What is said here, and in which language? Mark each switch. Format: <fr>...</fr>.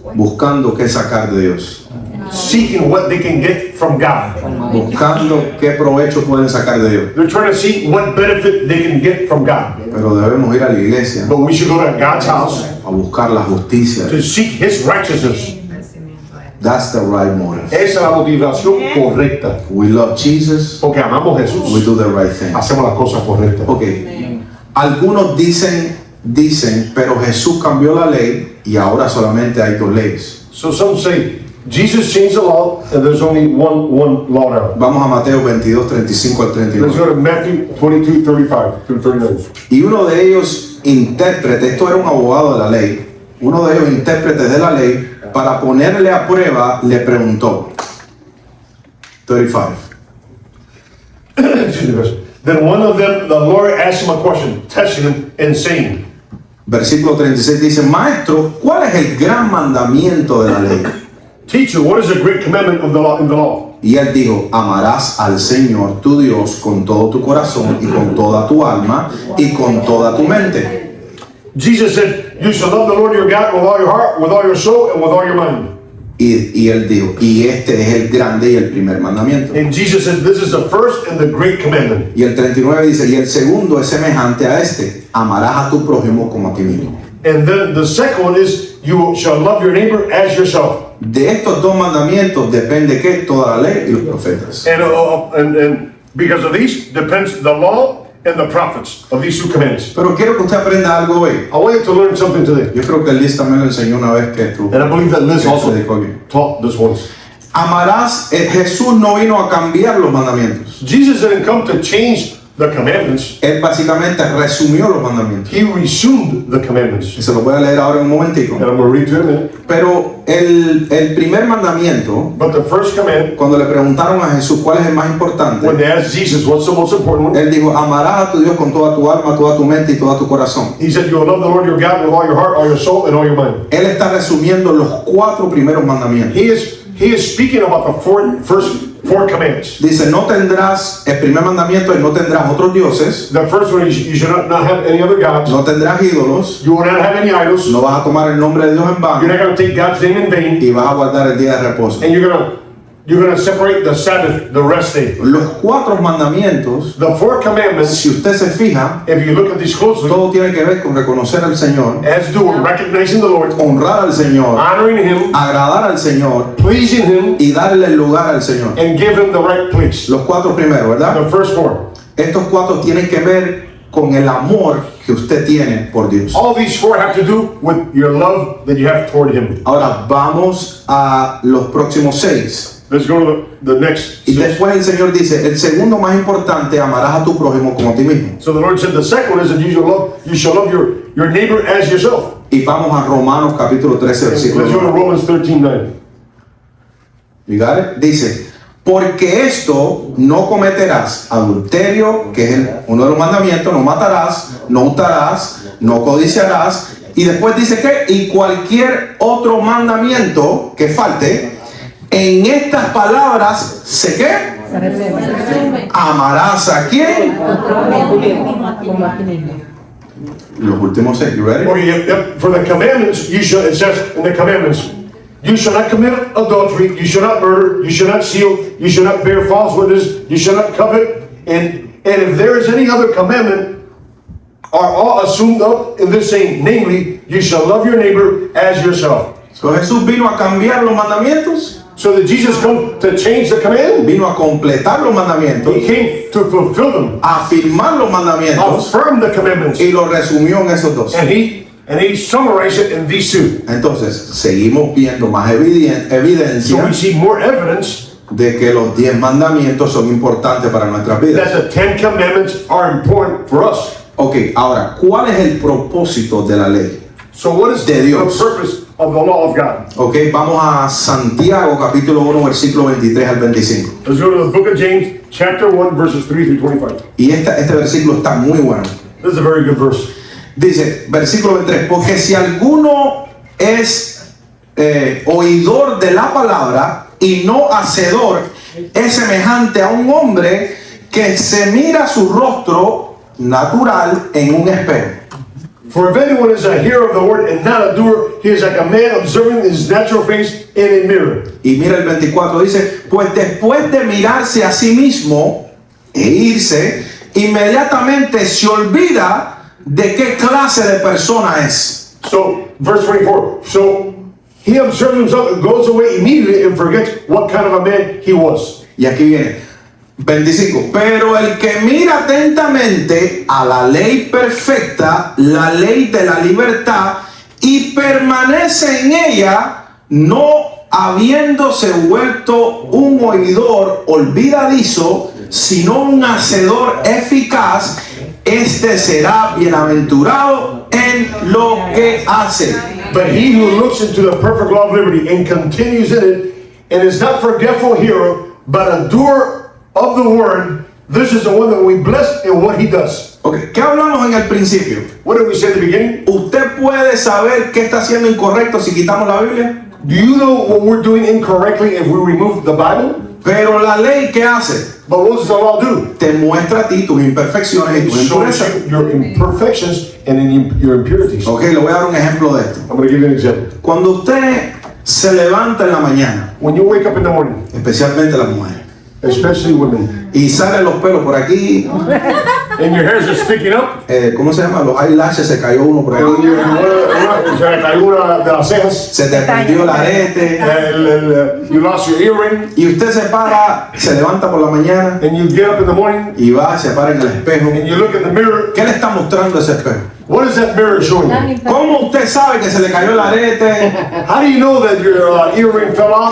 <es>buscando qué sacar de Dios,</es> <en>seeking what they can get from God.</en> <es>buscando qué provecho pueden sacar de Dios.</es> <en>They're trying to see what benefit they can get from God.</en> <es>Pero debemos ir a la iglesia</es> <en>But we should go to God's house</en> <es>a buscar la justicia.</es> <en>to seek His righteousness. That's the right motive.</en> <es>Esa es la motivación correcta.</es> <en>We love Jesus,</en> <es>Porque amamos a Jesús.</es> <en>we do the right thing.</en> <es>Hacemos las cosas correctas. Ok, algunos dicen, pero Jesús cambió la ley y ahora solamente hay dos leyes.</es> <en>So some say Jesus changed the law and there's only one law now.</en> <es>Vamos a Mateo 22, 35 al</es> <en>Let's 39. go to Matthew 22, 35 through 39.</en> <es>Y uno de ellos, intérprete, esto era un abogado de la ley, uno de ellos, intérpretes de la ley, para ponerle a prueba, le preguntó. 35.</es> <en>Excuse me, verse. Then one of them, the Lord asked him a question, testing him and saying,</en> <es>Versículo 36 dice, Maestro, ¿cuál es el gran mandamiento de la ley?</es> <en>Teacher, what is the great commandment of the law in the law?</en> <es>Y él dijo, amarás al Señor tu Dios con todo tu corazón y con toda tu alma y con toda tu mente.</es> <en>Jesus said, you shall love the Lord your God with all your heart, with all your soul, and with all your mind.</en> <es>Y él dijo, y este es el grande y el primer mandamiento.</es> <en>And Jesus said, this is the first and the great commandment.</en> <es>Y el 39 dice, y el segundo es semejante a este, amarás a tu prójimo como a ti mismo.</es> <en>And then the second one is, you shall love your neighbor as yourself.</en> <es>De estos dos mandamientos depende que toda la ley y los profetas.</es> <en>And because of these depends the law and the prophets of these two commandments.</en> <es>Pero quiero que usted aprenda algo hoy.</es> <en>I want you to learn something today.</en> <es>Yo creo que Liz también lo enseñó una vez que tú.</es> <en>And I believe that Liz</en> <es>que</es> <en>also</en> <es>predicó aquí.</es> <en>taught this once.</en> <es>Amarás, Jesús no vino a cambiar los mandamientos.</es> <en>Jesus didn't come to change the commandments.</en> <es>Él básicamente resumió los mandamientos.</es> <en>He resumed the commandments.</en> <es>Y se los voy a leer ahora en un momentico.</es> <en>And I'm going to read to you in a minute.</en> <es>Pero el primer mandamiento,</es> <en>But the first command,</en> <es>cuando le preguntaron a Jesús cuál es el más importante,</es> <en>when they asked Jesus, what's the most important one?</en> <es>él dijo, amarás a tu Dios con toda tu alma, toda tu mente y todo tu corazón.</es> <en>He said, you will love the Lord your God with all your heart, all your soul, and all your mind.</en> <es>Él está resumiendo los 4 primeros mandamientos.</es> <en>He is speaking about the first four commands.</en> <es>Dice, no tendrás, el primer mandamiento es no tendrás otros dioses,</es> <en>The first one is you should not have any other gods.</en> <es>no tendrás ídolos,</es> <en>You will not have any idols.</en> <es>no vas a tomar el nombre de Dios en vano</es> <en>not going to take God's name in vain.</en> <es>y vas a guardar el día de reposo.</es> <en>And you're going to separate the Sabbath, the rest day.</en> <es>Los 4 mandamientos,</es> <en>The four commandments,</en> <es>si usted se fija,</es> <en>if you look at these closely,</en> <es>todo tiene que ver con reconocer al Señor,</es> <en>has to do with recognizing the Lord,</en> <es>honrar al Señor,</es> <en>honoring Him,</en> <es>agradar al Señor</es> <en>pleasing Him,</en> <es>y darle el lugar al Señor.</es> <en>and give Him the right place.</en> <es>Los 4 primeros, ¿verdad?</es> <en>The first four.</en> <es>Estos 4 tienen que ver con el amor que usted tiene por Dios.</es> <en>All these four have to do with your love that you have toward Him.</en> <es>Ahora vamos a los próximos 6.</es> <en>Let's go to the next.</en> <es>Y después el Señor dice, el segundo más importante, amarás a tu prójimo como a ti mismo.</es> <en>So the Lord said the second one is that you shall love your neighbor as yourself.</en> <es>Y vamos a Romanos capítulo 13, versículo</es> <en>Let's go to 9. Romans 13:9. You got it?</en> <es>Dice, porque esto no cometerás adulterio, que es uno de los mandamientos, no matarás, no hurtarás, no codiciarás. Y después dice que, y cualquier otro mandamiento que falte, en estas palabras, ¿se qué? Amarás a quién? Los últimos 6,</es> <en>you ready? Okay, yep. For the commandments, it says in the commandments, you shall not commit adultery, you shall not murder, you shall not steal, you shall not bear false witness, you shall not covet, and if there is any other commandment, are all assumed up in this saying, namely, you shall love your neighbor as yourself.</en> <es>So, Jesús vino a cambiar los mandamientos,</es> <en>So did Jesus come to change the command?</en> <es>vino a completar los mandamientos,</es> <en>He came to fulfill them,</en> <es>a afirmar los mandamientos</es> <en>affirm the commandments,</en> <es>y los resumió en esos dos.</es> <en>and he summarized it in these two.</en> <es>Entonces, seguimos viendo más</es> <en>So</en> <es>evidencia</es> <en>we see more evidence</en> <es>de que los 10 mandamientos son importantes para nuestras</es> <en>that</en> <es>vidas.</es> <en>the 10 commandments are important for us.</en> <es>Ok, ahora, ¿cuál es el propósito de la ley?</es> <en>So what is</en> <es>De</es> <en>the</en> <es>Dios.</es> <en>purpose of the law of God?</en> <es>Ok, vamos a Santiago capítulo 1, versículo 23 al 25.</es> <en>Let's go to the book of James, chapter 1, verses 3 through 25.</en> <es>Y este versículo está muy bueno.</es> <en>This is a very good verse.</en> <es>Dice, versículo 23, porque si alguno es oidor de la palabra y no hacedor, es semejante a un hombre que se mira su rostro natural en un espejo.</es> <en>For if anyone is a hearer of the word and not a doer, he is like a man observing his natural face in a mirror.</en> <es>Y mira el 24, dice, pues después de mirarse a sí mismo e irse, inmediatamente se olvida de qué clase de persona es.</es> <en>So, verse 24. So, he observes himself and goes away immediately and forgets what kind of a man he was.</en> <es>Y aquí viene 25. Pero el que mira atentamente a la ley perfecta, la ley de la libertad, y permanece en ella, no habiéndose vuelto un oidor olvidadizo, sino un hacedor eficaz, este será bienaventurado en lo que hace.</es> <en>But he who looks into the perfect law of liberty and continues in it, and is not forgetful hearer, but a doer of the word, this is the one that we bless in what he does.</en> <es>Okay, ¿qué hablamos en el principio?</es> <en>What did we say at the beginning?</en> <es>¿Usted puede saber qué está haciendo incorrecto si quitamos la Biblia?</es> <en>Do you know what we're doing incorrectly if we remove the Bible?</en> <es>Pero la ley, ¿qué hace?</es> <en>But what does the law do?</en> <es>Te muestra a ti tus imperfecciones y</es> <en>It</en> <es>tus</es> <en>shows</en> <es>impurezas.</es> <en>you your imperfections and your impurities.</en> <es>Ok, le voy a dar un ejemplo de esto.</es> <en>I'm going to give you an example.</en> <es>Cuando usted se levanta en la mañana,</es> <en>When you wake up in the morning,</en> <es>especialmente las mujeres,</es> <en>especially women,</en> <es>y salen los pelos por aquí,</es> <en>and your hairs are sticking up,</en> <es>¿cómo se llama? Los eyelashes, se cayó uno por</es> <en>and</en> <es>aquí, se le cayó una de las cejas, se te perdió el arete,</es> <en>you lost your earring,</en> <es>y usted se para, se levanta por la mañana,</es> <en>and you get up in the morning,</en> <es>y va, se para en el espejo.</es> <en>and you look in the mirror.</en> <es>¿Qué le está mostrando ese espejo?</es> <en>What is that mirror showing you?</en> <es>¿Cómo usted sabe que se le cayó el arete,</es> <en>How do you know that your earring fell off,</en>